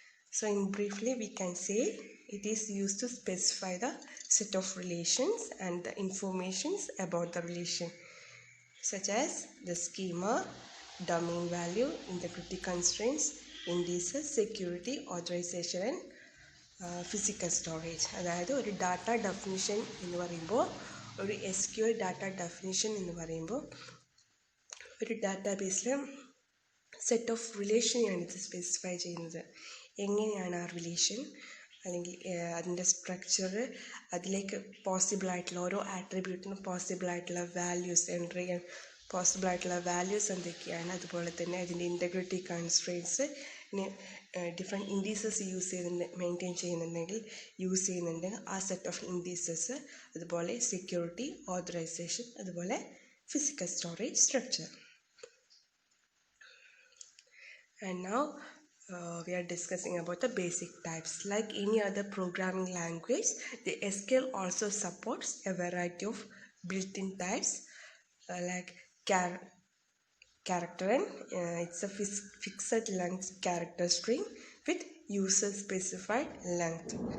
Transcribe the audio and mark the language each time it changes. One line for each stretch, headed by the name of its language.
English: So in briefly we can say it is used to specify the set of relations and the informations about the relation, such as the schema, domain value, integrity constraints, indices, security, authorization and physical storage.
Malayalam: അതായത് ഒരു data definition എന്ന് പറയുമ്പോൾ, ഒരു SQL data definition എന്ന് പറയുമ്പോൾ ഒരു ഡാറ്റാബേസിൽ set of റിലേഷനെയാണ് ഇത് സ്പെസിഫൈ ചെയ്യുന്നത്. എങ്ങനെയാണ് ആ റിലേഷൻ അല്ലെങ്കിൽ അതിൻ്റെ സ്ട്രക്ചർ, അതിലേക്ക് പോസിബിളായിട്ടുള്ള ഓരോ ആട്രിബ്യൂട്ടിനും പോസിബിളായിട്ടുള്ള വാല്യൂസ് എൻ്റർ ചെയ്യാൻ പോസിബിളായിട്ടുള്ള വാല്യൂസ് എന്തൊക്കെയാണ്, അതുപോലെ തന്നെ അതിൻ്റെ integrity constraints, different indices maintain ചെയ്യുന്നുണ്ടെങ്കിൽ ആ സെറ്റ് ഓഫ് ഇൻഡീസസ്, അതുപോലെ സെക്യൂരിറ്റി, ഓതറൈസേഷൻ, അതുപോലെ
English: physical storage structure. And now we are discussing about the basic types. Like any other programming language, the SQL also supports a variety of built-in types like character, and it's a fixed length character string with user specified length.